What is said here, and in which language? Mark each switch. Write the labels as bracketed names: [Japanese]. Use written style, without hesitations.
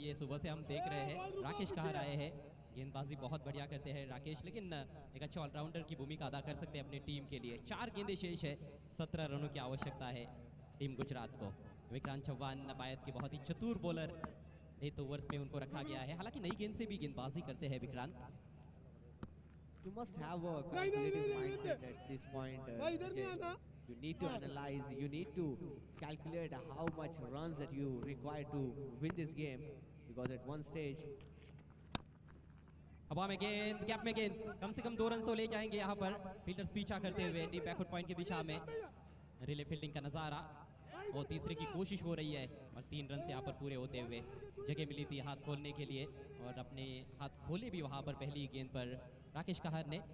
[Hindi] ये सुबह से हम देख रहे हैं. राकेश कहाँ आए हैं, गेंदबाजी बहुत बढ़िया करते हैं राकेश, लेकिन एक अच्छा ऑलराउंडर की भूमिका अदा कर सकते हैं अपनी टीम के लिए. 4 गेंदें शेष है, 17 रनों की आवश्यकता है टीम गुजरात को. विक्रांत चौहान नबायत के बहुत ही चतुर बॉलर, 8 ओवर्स में उनको रखा गया है. हालांकि नई गेंद से भी गेंदबाजी करते हैं Vikrant. [English] You must have a calculative mindset at this point. Ajay. You need to analyze, you need to calculate how much runs that you require to win this game, because at one stage [Hindi] हवा में गेंद, gap में गेंद, कम से कम 2 run तो ले जाएंगे यहाँ पर फील्डर्स पीछा करते हुए डीप बैकवर्ड पॉइंट की दिशा में। रिले फील्डिंग का नजारा और तीसरे की कोशिश हो रही है और 3 रन से यहाँ पर पूरे होते हुए जगह मिली थी हाथ खोलने के लिए और अपने हाथ खोले भी वहाँ पर पहली गेंद पर राकेश कहर ने।